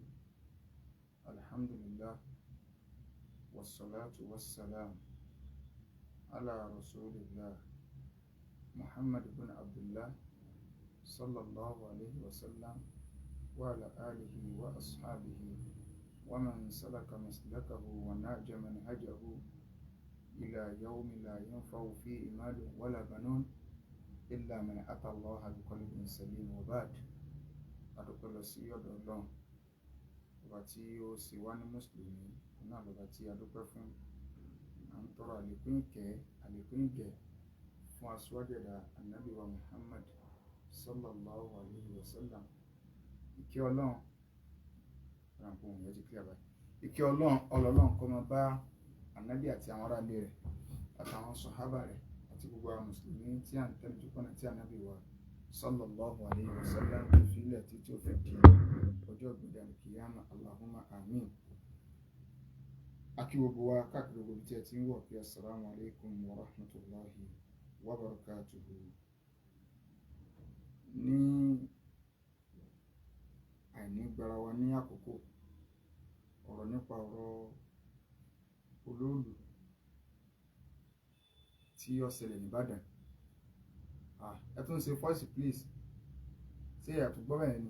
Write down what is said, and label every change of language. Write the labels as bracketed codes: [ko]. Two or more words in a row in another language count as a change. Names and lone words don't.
[ar] الحمد لله والصلاة والسلام على رسول الله محمد بن عبد الله صلى الله عليه وسلم وعلى آله وأصحابه ومن سلك مسلكه ونهج منهجه إلى يوم لا ينفع فيه مال ولا بنون إلا من أتى الله بقلب سليم. [yo] وبعد adúpẹ́ lọ sí ọ̀dọ̀ Ọlọ́run ọba tí ó sì wá ní mùsùlùmí náà lọ́ba tí adúpẹ́ fún. À ń tọrọ àlékún ìkẹ́ àlékún ìgẹ̀ fún aṣíwájú ẹ̀dá ànábì wa Muhammad [ar] صلى الله عليه وسلم. [yo] Ìkẹ́ Ọlọ́run ránpọ̀ òun yẹn ti kílẹ̀ báyìí. Ìkẹ́ Ọlọ́run kó máa bá ànábì àti àwọn aráalé rẹ̀ àtàwọn sọ̀hábà rẹ̀ àti gbogbo àwọn mùsùlùmí tí à ń tẹ̀lé jùpọ̀nà tí ànábì wa [ar] صلى الله عليه وسلم [yo] fi ilẹ̀ tí ó fẹ́ di ọjọ́ ìgbéga kìyàmà. [ar] اللهم آمين. [yo] Akí gbogbo wa káàkiri gbogbo tí ẹ ti ń wọ̀ pé [ar] السلام عليكم ورحمة الله وبركاته. [yo] Ní àìní gbara wa ní àkókò, ọ̀rọ̀ nípa ọ̀rọ̀ olóòlù tí ó ṣẹlẹ̀ ní Ìbàdàn. Ẹ tún ṣe [en] voice please. [yo] Ṣé ẹ tún gbọ́ bẹ́ẹ̀ ni?